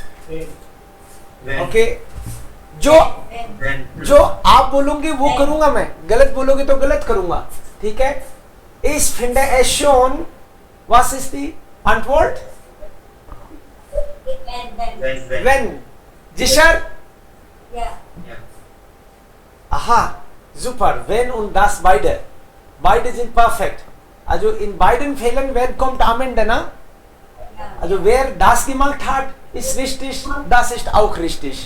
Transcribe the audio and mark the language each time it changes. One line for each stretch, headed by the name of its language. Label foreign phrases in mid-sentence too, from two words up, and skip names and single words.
Hindi: ओके, जो आप बोलोगे वो करूंगा मैं, गलत बोलोगे तो गलत करूंगा, ठीक है।
German: इस finde es schon, was ist die Antwort? Wenn. Sicher? Ja. Aha, super. Wenn und das beide. Beide sind perfekt. Also in beiden Fällen, wer kommt am Ende, na? Also wer das gemacht hat, ist richtig, das ist auch richtig.